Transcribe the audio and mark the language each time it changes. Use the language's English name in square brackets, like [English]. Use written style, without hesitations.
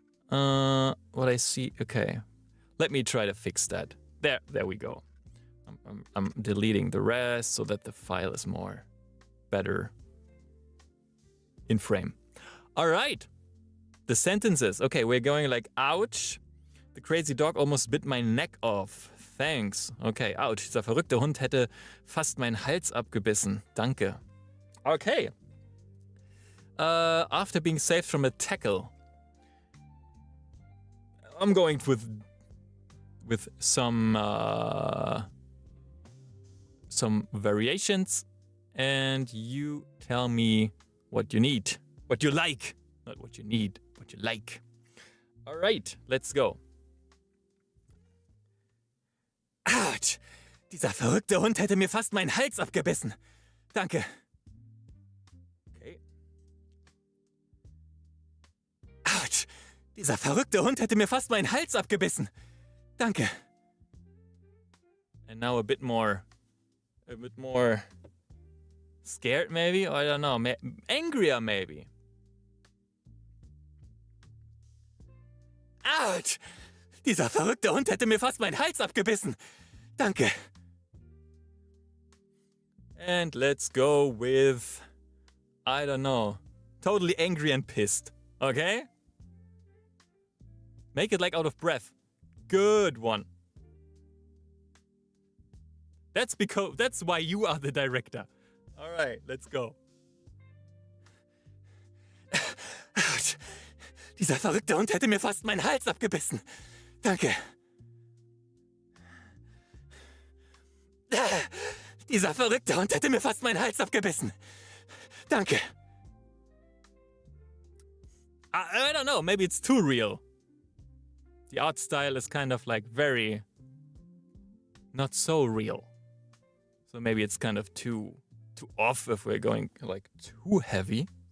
[English] What I see. Okay, let me try to fix that. There we go. I'm deleting the rest so that the file is better in frame. All right, the sentences. Okay, we're going like, ouch, the crazy dog almost bit my neck off. Thanks. [German] Okay, ouch, dieser verrückte Hund hätte fast meinen Hals abgebissen. Danke. Okay. [English] After being saved from a tackle, I'm going with some variations, and you tell me what you need, what you like, not what you need, what you like. All right, let's go. Autsch! [German] Dieser verrückte Hund hätte mir fast meinen Hals abgebissen. Danke. [English] Okay. Autsch! [German] Dieser verrückte Hund hätte mir fast meinen Hals abgebissen. Danke. [English] And now a bit more scared maybe? Or I don't know, angrier maybe. Autsch! [German] Dieser verrückte Hund hätte mir fast meinen Hals abgebissen. Danke. [English] And let's go with, I don't know, totally angry and pissed. Okay? Make it like out of breath. Good one. That's why you are the director. All right, let's go. Autsch. [German] Dieser verrückte Hund hätte mir fast meinen Hals abgebissen. Danke. Dieser verrückte Hund hätte mir fast meinen Hals abgebissen. Danke. [English] I don't know, maybe it's too real. The art style is kind of like very not so real. So maybe it's kind of too off if we're going like too heavy.